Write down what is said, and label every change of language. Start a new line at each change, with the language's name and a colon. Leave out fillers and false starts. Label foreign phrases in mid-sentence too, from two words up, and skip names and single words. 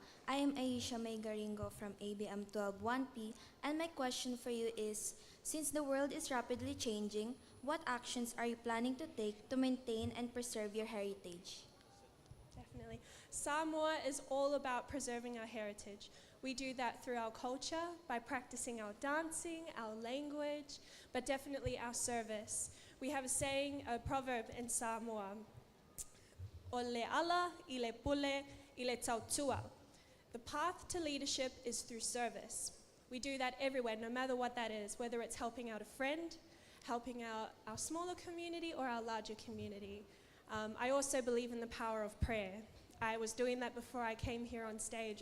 English: I am Aisha May Garingo from ABM 121P, and my question for you is, since the world is rapidly changing, what actions are you planning to take to maintain and preserve your heritage? Definitely. Samoa is all about preserving our heritage. We do that through our culture, by practicing our dancing, our language, but definitely our service. We have a saying, a proverb in Samoa,
Samoan: Ole ala, ile pule, ile tautua.
English: The path to leadership is through service. We do that everywhere, no matter what that is, whether it's helping out a friend, helping out our smaller community or our larger community. I also believe in the power of prayer. I was doing that before I came here on stage.